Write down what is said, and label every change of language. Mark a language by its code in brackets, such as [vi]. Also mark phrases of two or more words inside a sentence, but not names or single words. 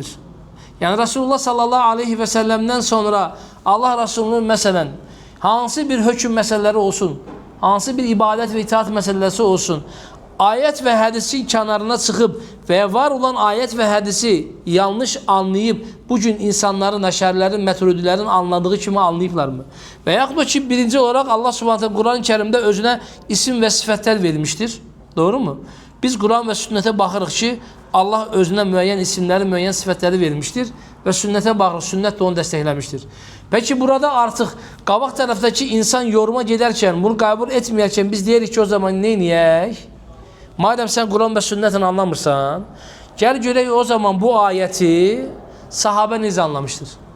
[tr] Yani Resulullah sallallahu aleyhi ve sellem'den sonra Allah Resulü'nün mesela hansı bir hüküm meseleleri olsun, hansı bir ibadet ve itaat meselesi olsun, ayet ve hadisin kenarına çıkıp veya var olan ayet ve hadisi yanlış anlayıp bugün insanların, Əşarilərin, Məturidilərin anladığı kimi anlayıblar mı? Veya da ki birinci olarak Allah Subhanahu Kur'an-ı Kerim'de özüne isim ve sıfatlar vermiştir. Doğru mu? Biz [az] Kur'an ve sünnete bakırıq [tr] ki Allah özüne müəyyən isimleri, müəyyən sıfatları vermiştir [az] və sünnətə bağlı, sünnət də onu dəstəkləmişdir. Peki burada artıq qabaq tərəfdəki insan yoruma gedərkən, bunu qəbul etməyərkən biz deyirik ki, o zaman neyniyək? Madəm sən Quran və sünnətini anlamırsan, gəl görək o zaman bu ayəti sahabə necə anlamışdır?